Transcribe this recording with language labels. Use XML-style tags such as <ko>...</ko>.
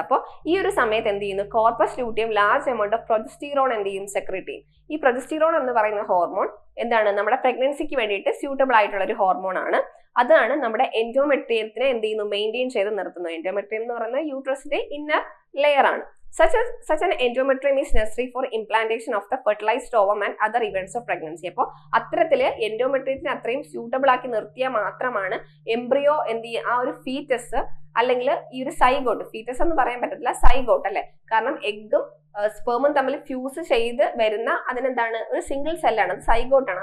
<ml>അപ്പോൾ ഈ ഒരു സമയത്ത് എന്ത് ചെയ്യുന്നു, corpus luteum</ml> <en>large amount of progesterone</en> <ml>എന്ത് ചെയ്യും, സെക്രറ്റ് ചെയ്യും. ഈ പ്രൊജസ്റ്റിറോൺ എന്ന് പറയുന്ന ഹോർമോൺ എന്താണ്, നമ്മുടെ പ്രഗ്നൻസിക്ക് വേണ്ടിയിട്ട് സ്യൂട്ടബിൾ ആയിട്ടുള്ള ഒരു ഹോർമോൺ ആണ്. അതാണ് നമ്മുടെ എൻഡോമെട്രിയത്തിനെ എന്ത് ചെയ്യുന്നു, മെയിൻറ്റെയിൻ ചെയ്ത് നിർത്തുന്നു. എൻഡോമെട്രിയം എന്ന് പറയുന്നത് യൂട്രസിന്റെ ഇന്നർ ലെയർ ആണ്.</ml> <en>Such an endometrium is necessary for implantation of the fertilized ovum and other events of pregnancy.</en> <ml>അപ്പോൾ അത്തരത്തില് എൻഡോമെട്രിയത്തിനെ അത്രയും സ്യൂട്ടബിൾ ആക്കി നിർത്തിയാൽ മാത്രമാണ് എംബ്രിയോ എന്ത് ചെയ്യുക, ആ ഒരു ഫീറ്റസ് അല്ലെങ്കിൽ ഈ ഒരു സൈഗോട്ട്, ഫീറ്റസ് എന്ന് പറയാൻ പറ്റത്തില്ല, സൈഗോട്ട് അല്ലെ, കാരണം എഗ്ഗും സ്പേമും തമ്മിൽ ഫ്യൂസ് ചെയ്ത് വരുന്ന അതിനെന്താണ്, ഒരു സിംഗിൾ സെല്ലാണ്, അത് സൈഗോട്ടാണ്.</ml>